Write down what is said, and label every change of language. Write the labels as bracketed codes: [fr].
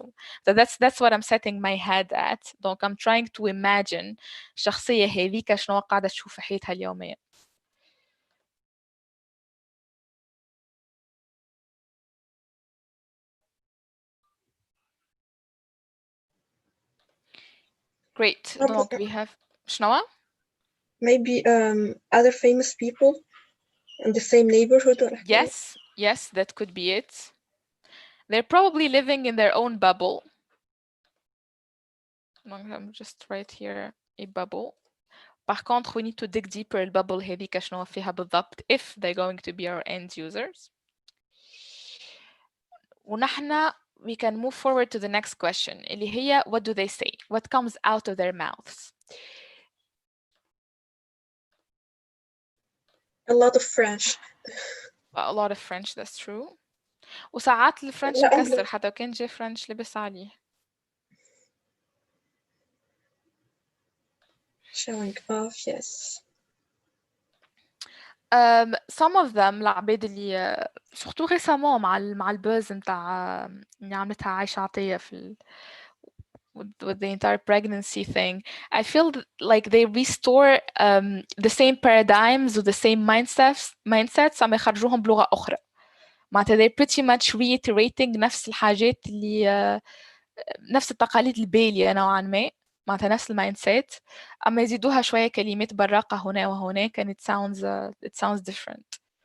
[en] So that's what I'm setting my head at. [ar] Donc [en] I'm trying to imagine [ar] الشخصية هذيك شنو قاعدة تشوف في حياتها اليومية. [en] Great. Donc we have شنو؟ Maybe other famous people in the same neighborhood. Yes, that could be it. They're probably living in their own bubble. I'm just right here a bubble. [fr] Par contre, [en] we need to dig deeper [ar] البابل هذيك شنو فيها بالضبط [en] if they're going to be our end users. ونحن we can move forward to the next question [ar] اللي هي [en] what do they say? What comes out of their mouths? A lot of French. A lot of French, that's true. [ar] وساعات الفرنش مكسر حتى كان جاي فرنش لبس عليه. [en] Showing off, yes. Some of them [ar] العباد اللي [fr] surtout récemment [ar] مع البوز نتاع اللي عملتها عايشة عطية في [en] with the entire pregnancy thing, I feel like they restore the same paradigms or the same mindsets [ar] عم يخرجوهم بلغة أخرى. معناتها [en] they're pretty much reiterating [ar] نفس الحاجات اللي نفس التقاليد البالية نوعا ما. معناتها نفس المايندسيت أما يزيدوها شوية كلمات براقة هنا وهناك [en] and it sounds different.